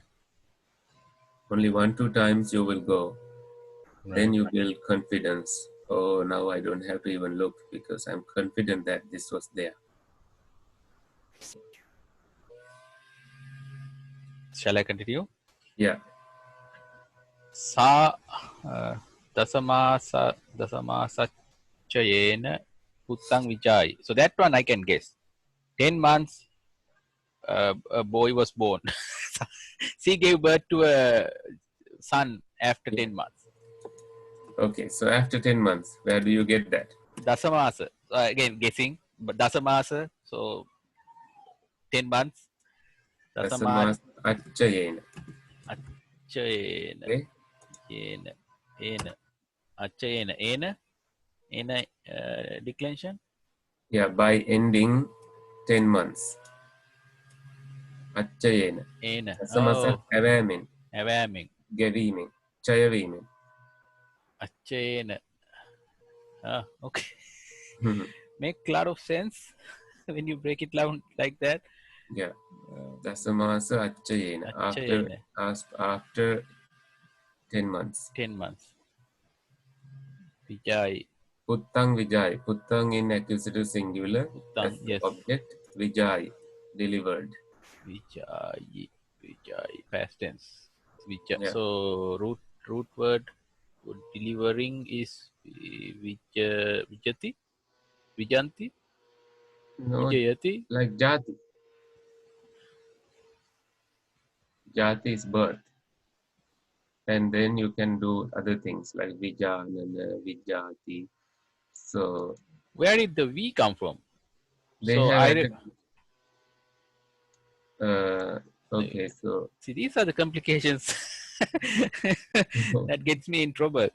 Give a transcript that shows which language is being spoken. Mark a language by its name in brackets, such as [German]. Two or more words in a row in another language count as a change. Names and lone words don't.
[English] Only 1-2 times you will go. Right. Then you build confidence. Oh, now I don't have to even look because I'm confident that this was there. Shall I continue? Yeah, [Pali] Sa dasamasachayena puttang vijay. [English] So that one I can guess. 10 months, a boy was born. She gave birth to a son after yeah. 10 months. Okay, so after 10 months, where do you get that? Dasamasa. Again, guessing, but Dasamasa. So 10 months. Tasamad Achayena. achayena. Okay? [Pali] Yena. Ena. Achayena. [English] Ena declension. Yeah, by ending 10 months. Achayena. Ena. Asamasa Oh, avamin. avamming. [Pali] Gavimin. Chayavimin. [English] Achayena. Okay. Make a lot of sense when you break it down like that. Yeah. Um, [Pali] Dasamasa Achayena. After [English] Achayena. after 10 months. 10 months. Vijay. [Pali] Puttang Vijay. [English] Puttang in accusative singular Utang. as the Yes. object. Vijay. Delivered. [Pali] Vijay. Vijay. [English] Past tense. [Pali] Vijay. [English] Yeah. So root word for delivering is Vijati. Vijanti. No, Vijayati. like Jati. Jati is birth. And then you can do other things like Vijanana, Vijati. So Where did the V come from? they So have added, uh, like, okay, so see, these are the complications that gets me in trouble.